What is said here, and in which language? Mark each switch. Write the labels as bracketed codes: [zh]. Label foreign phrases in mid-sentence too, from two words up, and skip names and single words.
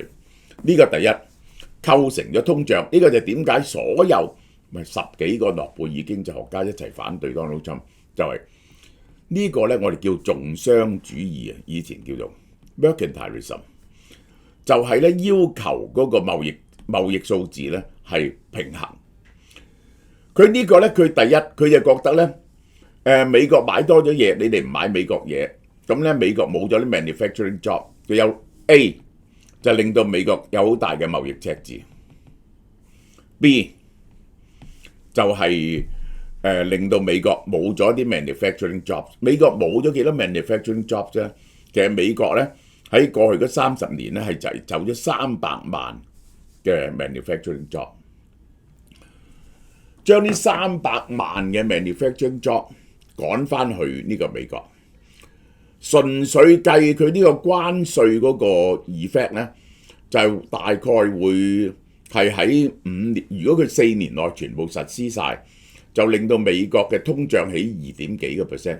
[yue] 呢個第一構成咗通脹。呢個就點解所有10幾個諾貝爾經濟學家一齊反對 Donald Trump， 就係呢個咧我哋叫重商主義啊，以前叫做 mercantilism， 就係咧要求嗰個貿易數字咧係平衡。佢呢個咧，佢第一佢就覺得咧，美國買多咗嘢，你哋唔買美國嘢，咁咧美國冇咗啲 [en] manufacturing job， [yue] 佢有 A 就令到美國有好大嘅貿易赤字 ，B 就係令到美國冇咗啲 [en] manufacturing jobs。 [yue] 美國冇咗幾多 [en] manufacturing jobs [yue] 啫？其實美國咧喺過去嗰30年咧係就走咗300萬嘅 [en] manufacturing job。 [yue] 將呢300萬嘅 [en] manufacturing job [yue] 趕翻去呢個美國，純粹計佢呢個關稅嗰個 effect 咧，就大概會係喺5年，如果佢4年內全部實施晒，就令到美國嘅通脹起2.幾個 percent。